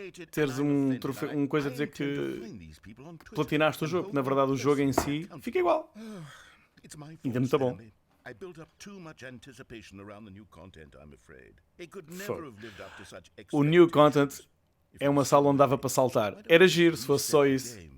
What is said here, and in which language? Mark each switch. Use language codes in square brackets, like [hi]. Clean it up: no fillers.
[pt] Teres um troféu, uma coisa a dizer que platinaste o jogo. Na verdade, o jogo em si fica igual. Ainda muito bom. [en] I built up too much anticipation around the new content, I'm afraid. It could never have lived up to such [pt] O [en] new content [pt] é uma sala onde dava para saltar. Era giro se fosse só isso.